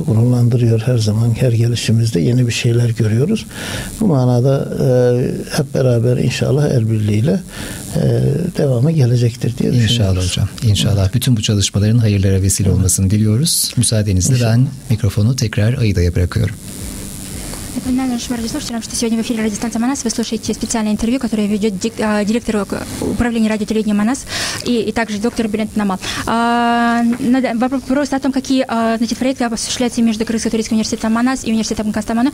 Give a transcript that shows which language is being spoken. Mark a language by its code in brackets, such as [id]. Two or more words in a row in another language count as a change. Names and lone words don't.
[tr] Gururlandırıyor her zaman, her gelişimizde yeni bir şeyler görüyoruz. Bu manada hep beraber inşallah el birliğiyle devamı gelecektir diye düşünüyoruz. İnşallah hocam. İnşallah bütün bu çalışmaların hayırlara vesile olmasını diliyoruz. Müsaadenizle ben mikrofonu tekrar Аидa'ya bırakıyorum. [ru] Напоминаю нашим радиослушателям, что сегодня в эфире радиостанции «Манас» вы слушаете специальное интервью, которое ведет директор управления радиотелевидения «Манас» и также доктор Билент Намал. Вопрос о том, какие проекты осуществляются между Кыргызско-турецким университетом «Манас» и университетом Кастамону.